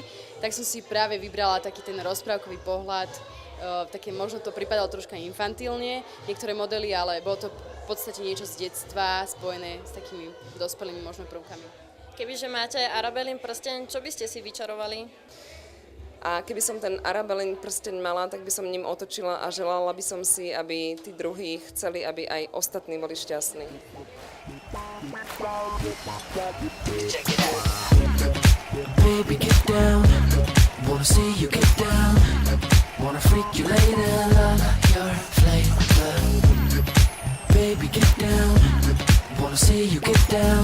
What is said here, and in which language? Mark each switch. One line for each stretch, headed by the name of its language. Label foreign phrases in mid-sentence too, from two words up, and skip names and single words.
Slovak: Tak som si práve vybrala taký ten rozprávkový pohľad, také možno to pripadalo troška infantilne, niektoré modely, ale bolo to v podstate niečo z detstva spojené s takými dospelými možno prvkami. Kebyže máte Arabelin prsteň, čo by ste si vyčarovali? A keby som ten Arabelin prsteň mala, tak by som ním otočila a želala by som si, aby tí druhí chceli, aby aj ostatní boli šťastní.
English: Baby, get down. Wanna see you get down. Wanna freak you later, love your flavor. Baby, get down. Wanna see you get down.